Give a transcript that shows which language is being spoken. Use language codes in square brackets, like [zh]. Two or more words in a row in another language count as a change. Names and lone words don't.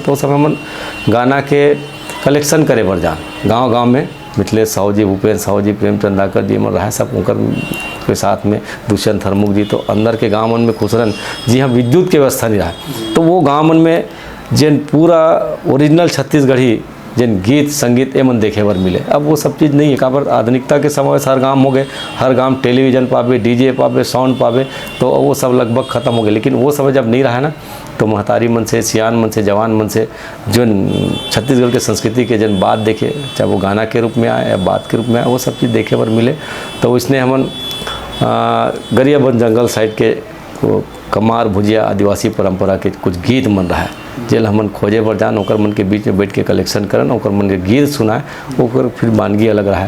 [hne] तो उस समय मन गाना के कलेक्शन करे बर जान गाँव में मिथिलेश साहू जी, भूपेन्द्र साहू जी, प्रेमचंद दाकर जी मन रहा सब उनकर के साथ में दुष्यंत हरमुख जी। तो अंदर के गाँव मन में खुसरन जी हाँ विद्युत की व्यवस्था नहीं रहा, तो वो गाँव मन में जिन पूरा ओरिजिनल छत्तीसगढ़ी जिन गीत संगीत एमन देखे बर मिले। अब वो सब चीज़ नहीं है, काबर आधुनिकता के समय हर गांव हो गए, हर गांव टेलीविज़न पावे, डीजे पावे, साउंड पावे, तो वो सब लगभग ख़त्म हो गए। लेकिन वो समय जब नहीं रहा ना, तो महतारी मन से, सियान मन से, जवान मन से जो छत्तीसगढ़ के संस्कृति के जन बात देखे, चाहे वो गाना के रूप में आए या बात के रूप में आए, वो सब चीज़ देखे बर मिले। तो इसने हमन गरियाबंद जंगल साइड के कमार भुजिया आदिवासी परंपरा के कुछ गीत मन रहा है, जेल हमन खोजे बर जान, ओकर मन के बीच में बैठ के कलेक्शन करन, ओकर मन के गीत सुनाए, ओकर फिर वानगी अलग रहा है।